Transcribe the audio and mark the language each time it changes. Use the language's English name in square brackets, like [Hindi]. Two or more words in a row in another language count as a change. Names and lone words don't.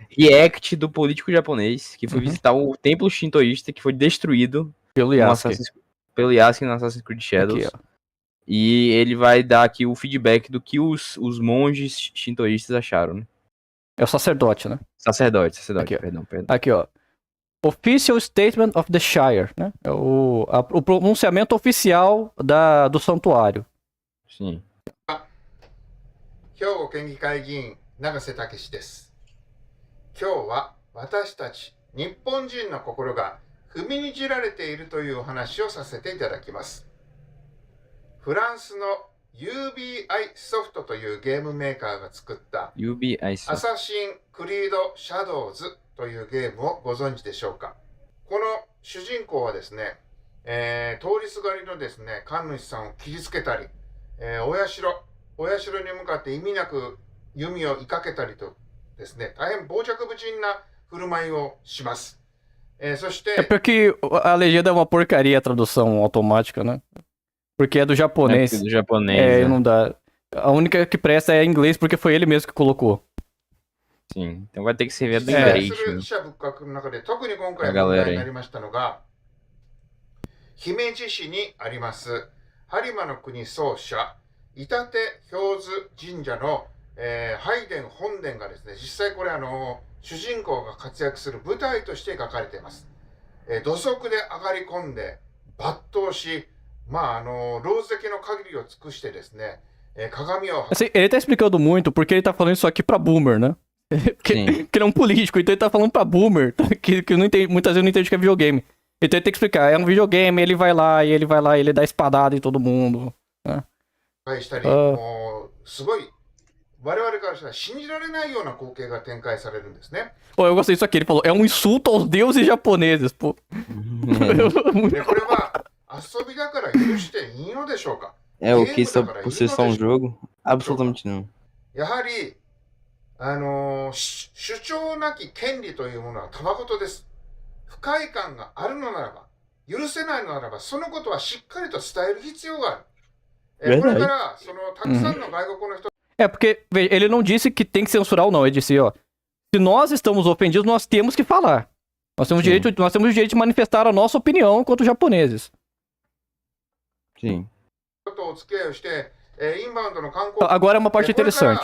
[Portuguese] react do político japonês que foi visitar o templo shintoísta que foi destruído pelo Yasuke. Pelo Yasuke no Assassin's Creed Shadows. Aqui, ó. E ele vai dar aqui o feedback do que os monges shintoístas acharam, né? É o sacerdote, né? Sacerdote, Aqui, perdão. Aqui, ó. [English] Official Statement of the Shire, [Portuguese] né? É o pronunciamento oficial do santuário. Sim. [Japanese] 兵庫県議会議員永瀬武です。今日は私たち日本人の心が踏みにじられているというお話をさせていただきます。フランスの UBI ソフトというゲームメーカーが作った UBI アサシンクリードシャドウズというゲームをご存知でしょうか。この主人公はですね、通りすがりのですね、神主さんを切りつけたり、お社に向かって意味なく弓を射かけたりとですね、大変傍若無人な振る舞いをします。そして [Portuguese] É porque a legenda é uma porcaria a tradução automática, né? Porque é do japonês. É do japonês. Não dá. A única que presta é inglês porque foi ele mesmo que colocou. Sim, então vai ter que servir do inglês. [Japanese] 者仏閣の中で特に今回問題になりましたのが、姫路市にあります播磨の国総社伊達氷津神社の、拝殿本殿がですね、実際これ主人公が活躍する舞台として描かれています。土足で上がり込んで抜刀し、まあ老石の限りを尽くしてですね、鏡を [Portuguese] Assim, ele tá explicando muito porque ele tá falando isso aqui pra boomer, né? Porque ele é um político, então ele tá falando pra boomer, tá? que não entende, muitas vezes não entende o que é videogame. Então ele tem que explicar, é um videogame, ele vai lá, ele dá espadada em todo mundo, né? [Japanese] したり、もうすごい我々からしたら信じられないような光景が展開されるんですね。 [Portuguese] Pô, eu gostei disso aqui, ele falou, é um insulto aos deuses japoneses, pô. [Japanese] でこれは遊びだから許していいのでしょうか。 [Portuguese] É o que só por ser só um jogo? Absolutamente não. [Japanese] やはり主張なき権利というものはたまごとです。不快感があるのならば、許せないのならば、そのことはしっかりと伝える必要がある。これからたくさんの外国の人 [Portuguese] É, porque veja, ele não disse que tem que censurar ou não, ele disse, ó, se nós estamos ofendidos, nós temos que falar. Nós temos o direito de manifestar a nossa opinião enquanto japoneses. Sim. Agora é uma parte interessante.